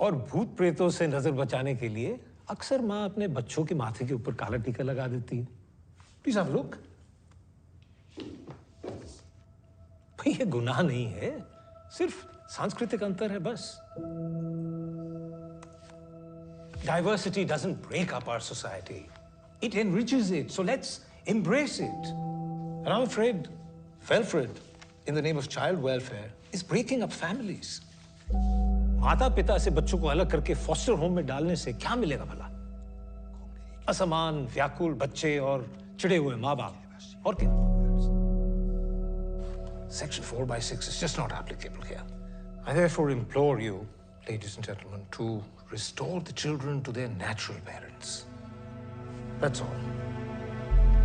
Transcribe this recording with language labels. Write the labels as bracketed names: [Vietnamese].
[Hindi] और भूत प्रेतों से नजर बचाने के लिए अक्सर माँ अपने बच्चों के माथे के ऊपर काला टीका लगा देती है। [English] Please have a look. [Hindi] भाई ये गुनाह नहीं है, सिर्फ सांस्कृतिक अंतर है बस। [English] Diversity doesn't break up our society. It enriches it. So let's embrace it. And I'm afraid Felfred, in the name of child welfare, is breaking up families. [Hindi] माता पिता से बच्चों को अलग करके फॉस्टर होम में डालने से क्या मिलेगा भला? असमान, व्याकुल बच्चे और चिढ़े हुए माँ बाप और क्या? [English] Section 4/6 is just not applicable here. I therefore implore you, ladies and gentlemen, to restore the children to their natural parents. That's all.